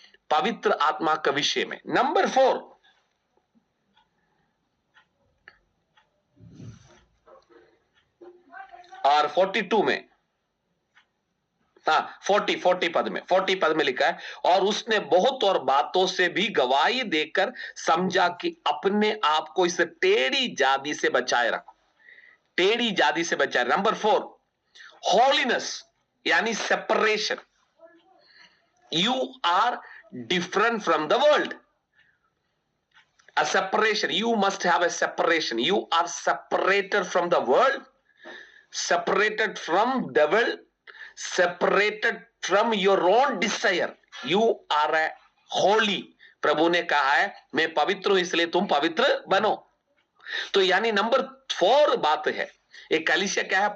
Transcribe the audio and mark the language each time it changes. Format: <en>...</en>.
<hi>पवित्र आत्मा के विषय में। नंबर 4 और 42 में, 40 पद में लिखा है, और उसने बहुत और बातों से भी गवाही देकर समझा कि अपने आप को इस टेढ़ी जाति से बचाए रखो। टेढ़ी जाति से बचाए। नंबर 4 होलीनेस यानी separation.</hi> <en>You are different from the world. A separation, you must have a separation. You are separated from the world, separated from devil, separated from your own desire. You are a holy.</en> <hi>प्रभु ने कहा है मैं पवित्र हूं इसलिए तुम पवित्र बनो। तो यानी नंबर 4 बात है, एक कलीसिया क्या है?</hi>